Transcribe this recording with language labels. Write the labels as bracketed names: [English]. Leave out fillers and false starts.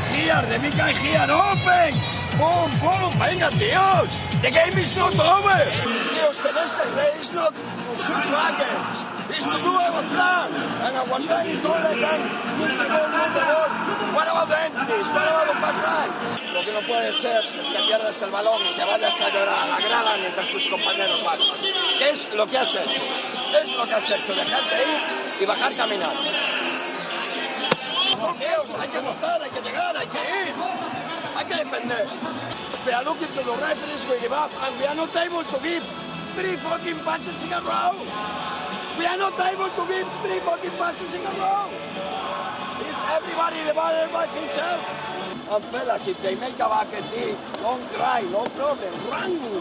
[English] here, let me get here, open. Boom, boom, [Spanish] venga, tíos. [English] The game is not over. [Spanish] Tíos, tenéis que [English] play, it's not to switch backends. It's to do our plan. And our plan is don't let them move the ball. What about the entries? What about the pass line? [Spanish] Lo que no puede ser es que pierdas el balón y que vayas a llorar a la grada mientras tus compañeros bajan. ¿Qué es lo que has hecho? Es lo que has hecho, dejarte ir y bajar caminando. Tíos, hay que rotar, hay que llegar, hay que ir. Hay que defender. [English] We are looking to the referees, we give up, and we are not able to give 3 fucking passes in a row. We are not able to give 3 fucking passes in a row. Is everybody the baller by himself? And fellas, if they make a bucket, don't cry, no problem, run.